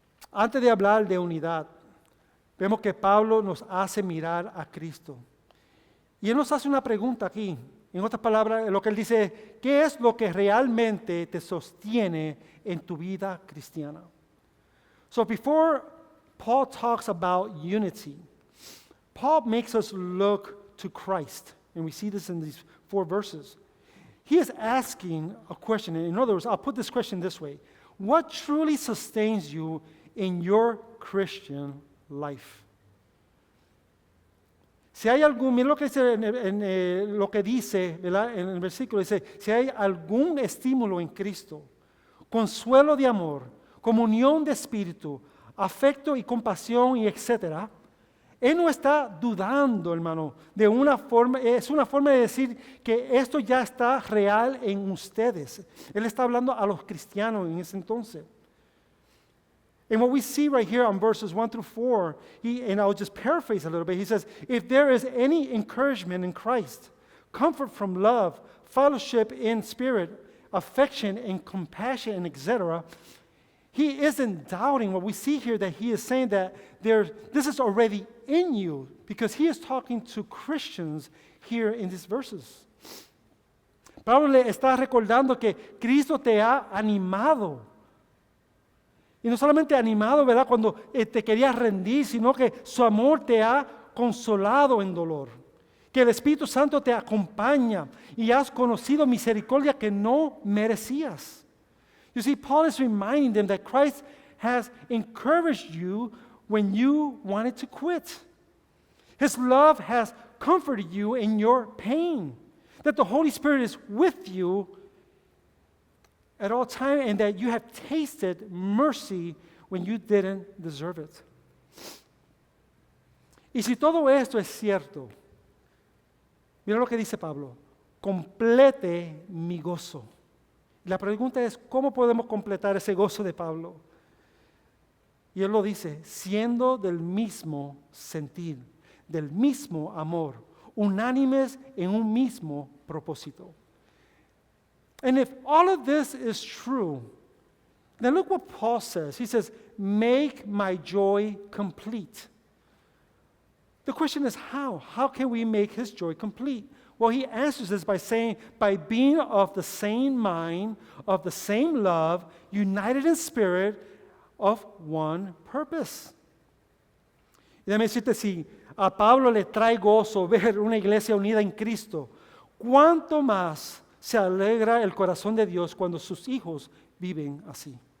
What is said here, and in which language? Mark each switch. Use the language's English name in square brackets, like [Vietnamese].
[Spanish] Antes de hablar de unidad, vemos que Pablo nos hace mirar a Cristo. Y él nos hace una pregunta aquí. En otras palabras, lo que él dice, ¿qué es lo que realmente te sostiene en tu vida cristiana? [English] So before Paul talks about unity, Paul makes us look to Christ. And we see this in these 4 verses. He is asking a question. In other words, I'll put this question this way. What truly sustains you in your Christian life? [Spanish] Si hay algún, mira lo que dice lo que dice, ¿verdad? En el versículo dice, si hay algún estímulo en Cristo, consuelo de amor, comunión de espíritu, afecto y compasión y etcétera, él no está dudando, hermano, de una forma, es una forma de decir que esto ya está real en ustedes. Él está hablando a los cristianos en ese entonces. [English] And what we see right here on verses 1 through 4, and I'll just paraphrase a little bit, he says, if there is any encouragement in Christ, comfort from love, fellowship in spirit, affection and compassion, and etc., he isn't doubting what we see here, that he is saying that this is already in you, because he is talking to Christians here in these verses. [Spanish] Pablo le está recordando que Cristo te ha animado. Y no solamente animado, ¿verdad?, cuando te querías rendir, sino que su amor te ha consolado en dolor. Que el Espíritu Santo te acompaña y has conocido misericordia que no merecías. [English] You see, Paul is reminding them that Christ has encouraged you when you wanted to quit. His love has comforted you in your pain. That the Holy Spirit is with you at all times, and that you have tasted mercy when you didn't deserve it. [Spanish] Y si todo esto es cierto, mira lo que dice Pablo, complete mi gozo. La pregunta es, ¿cómo podemos completar ese gozo de Pablo? Y él lo dice, siendo del mismo sentir, del mismo amor, unánimes en un mismo propósito. [English] And if all of this is true, then look what Paul says. He says, make my joy complete. The question is how? How can we make his joy complete? Well, he answers this by saying, by being of the same mind, of the same love, united in spirit, of one purpose. [Spanish] Y déjame decirte, si a Pablo le trae gozo ver una iglesia unida en Cristo, ¿cuánto más se alegra el corazón de Dios cuando sus hijos viven así?